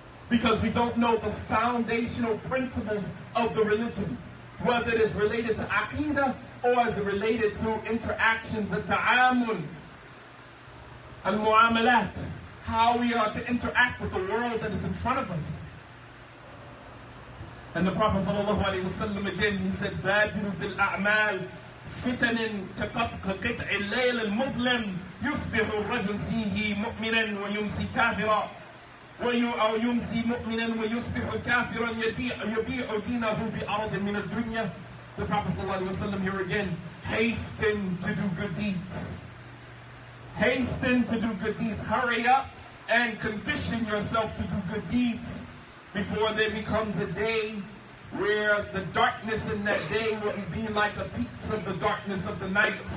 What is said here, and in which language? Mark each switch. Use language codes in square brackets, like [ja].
[en] because we don't know the foundational principles of the religion, whether it is related to aqidah or is it related to interactions, al-ta'amul, al-mu'amalat, how we are to interact with the world that is in front of us. And the Prophet ﷺ again, he said, [ar] بَادِرُ بِالْأَعْمَالِ فِتَنٍ كَقِطْعِ اللَّيْلِ الْمُظْلِمِ يُصْبِحُ الرَّجُلُ فِيهِ مُؤْمِنًا وَيُمْسِي كَافِرًا أو يمسي مؤمنا ويصبح كافرا يبيع دينه بأرض من الدنيا. [en] The Prophet ﷺ here again, hasten to do good deeds. Hasten to do good deeds. Hurry up and condition yourself to do good deeds before there becomes a day where the darkness in that day will be like a piece of the darkness of the night.